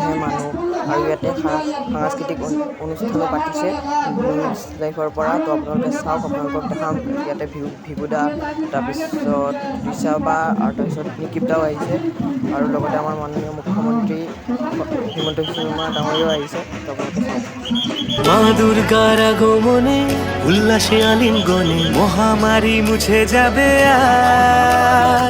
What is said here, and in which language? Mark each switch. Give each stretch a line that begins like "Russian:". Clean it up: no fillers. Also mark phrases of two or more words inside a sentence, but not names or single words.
Assamese: আৰু ইয়াতে সাংস্কৃতিক অনুষ্ঠানো পাতিছে নিউজ লাইফৰ পৰা। তো আপোনালোকে চাওক, আপোনালোকক দেখাম। ইয়াতে ভিভুদা, তাৰপিছত ঋষাবা, আৰু তাৰপিছত নিকিতাও আহিছে। আৰু লগতে আমাৰ মাননীয় মুখ্যমন্ত্ৰী হিমন্ত বিশ্ব শৰ্মা ডাঙৰীয়াও আহিছে। তো আপোনালোকে চাওক।
Bangla: মা দুর্গার আগমনে উল্লাসে আলিঙ্গনে মহামারী মুছে যাবে আজ।